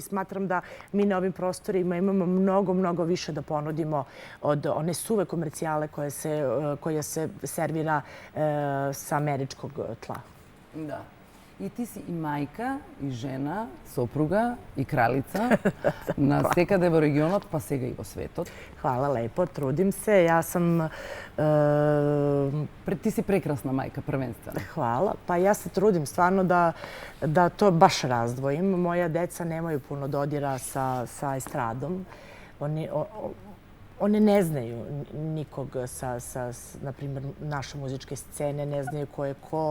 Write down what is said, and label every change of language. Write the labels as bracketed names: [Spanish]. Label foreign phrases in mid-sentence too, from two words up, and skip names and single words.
[Serbian] Smatram da mi na ovim prostorima imamo mnogo više da ponudimo od one suve komercijale koja se servira sa američkog tla. [Macedonian] Да. И ти си и мајка, и жена, сопруга, и кралица на секаде во регионот, па сега и во светот. [Serbian] Hvala lepo, trudim se. Ja sam... Ti si prekrasna majka, prvenstveno. Hvala. Pa ja se trudim stvarno da to baš razdvojim. Moja deca nemaju puno dodira sa estradom. One ne znaju nikog sa, na primjer, naše muzičke scene, ne znaju ko je ko.